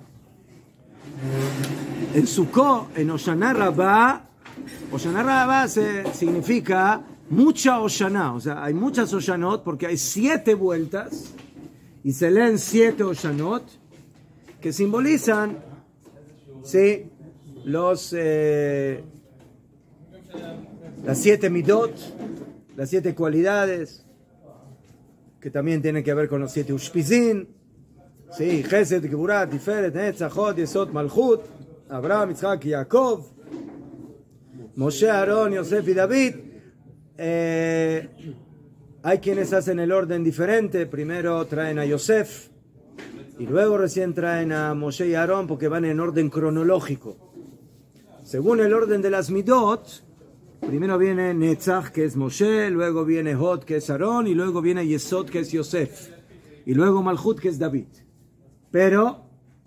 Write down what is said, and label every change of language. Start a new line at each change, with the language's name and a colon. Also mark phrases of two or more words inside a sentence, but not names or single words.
Spanish: En Sukkot, en Oshaná Rabbah significa mucha Oshaná, o sea, hay muchas Oshanot porque hay 7 vueltas y se leen 7 Oshanot que simbolizan, ¿sí?, las 7 midot, las 7 cualidades, que también tienen que ver con los 7 ushpizin, ¿sí?, Chesed, Geburah, Tiferet, Netzach, Hod, Yesod, Malchut, Abraham, Yitzhak y Jacob, Moshe, Aarón, Yosef y David. Hay quienes hacen el orden diferente. Primero traen a Yosef y luego recién traen a Moshe y Aarón porque van en orden cronológico. Según el orden de las midot, primero viene Netzach, que es Moshe, luego viene Hod, que es Aarón, y luego viene Yesod, que es Yosef, y luego Malchut, que es David.